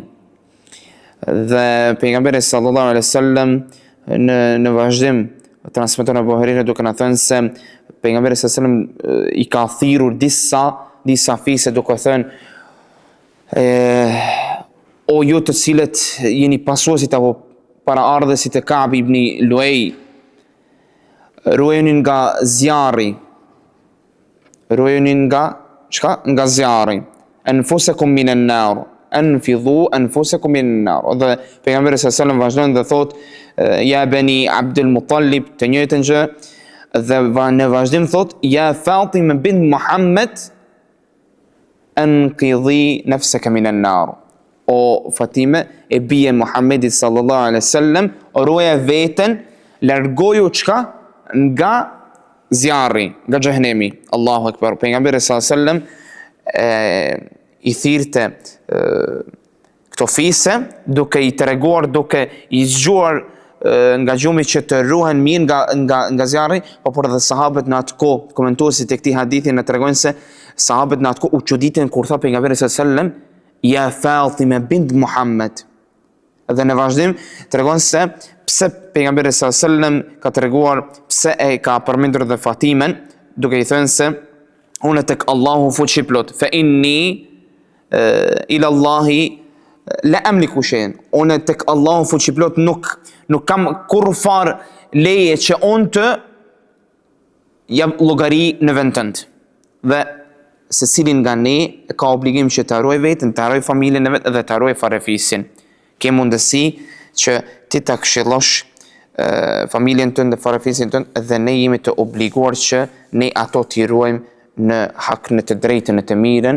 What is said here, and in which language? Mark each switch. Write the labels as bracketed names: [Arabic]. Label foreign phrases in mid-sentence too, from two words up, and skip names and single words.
[Albanian] Dhe pejgamberi [Arabic] صلى الله عليه وسلم [Albanian] në vazhdim transmeton Abu Huraira duke na thënë se pejgamberi [Arabic] صلى الله عليه وسلم [Albanian] i ka thirrur disa fise duke thënë o ju të cilët jeni pasuesit apo paraardhësit e Ka'b ibn Luay, ruajeni nga zjarri, ruajeni nga çka? Nga zjarri. [Arabic] أنفسكم من النار أنقذوا أنفسكم من النار. [Albanian] Dhe pejgamberi [Arabic] صلى الله عليه وسلم [Albanian] vazhdon dhe thot [Arabic] يا بني عبد المطلب, [Albanian] të njëjtën gjë, dhe në vazhdim thot [Arabic] يا فاطمة بنت محمد أنقذي نفسك من النار. [Albanian] O Fatime, e bie Muhammedit [Arabic] صلى الله عليه وسلم, [Albanian] ruaja veten, largoju çka? Nga zjarri, nga xhehenemi. [Arabic] الله أكبر. [Albanian] Pejgamberi [Arabic] صلى الله عليه وسلم [Albanian] i thirrte këto fise duke i treguar, duke i zgjuar nga gjumi që të ruhen mirë nga zjarri, por edhe sahabët në atë kohë, komentuesit e këtij hadithi na tregojnë se sahabët në atë kohë u çuditën kur tha pejgamberi [Arabic] صلى الله عليه وسلم يا فاطمة بنت محمد. [Albanian] Dhe në vazhdim tregon se pse pejgamberi [Arabic] صلى الله عليه وسلم [Albanian] ka treguar pse e ka përmendur dhe Fatimen, duke i thënë se unë tek Allahu fuqi plot, [Arabic] فإني إلى الله لا أملك شيئا. [Albanian] Unë tek Allahu fuqi plot nuk kam kurrë leje që unë të jap llogari në vend tënd. Dhe secilin nga ne ka obligim që të harroj veten, të harroj familjen e vet dhe të harroj farefisin. Ke mundësi që ti ta këshillosh familjen tënde dhe farefisin tënd dhe ne jemi të obliguar që ne ato t'i ruajmë në hak, në të drejtën, në të mirën.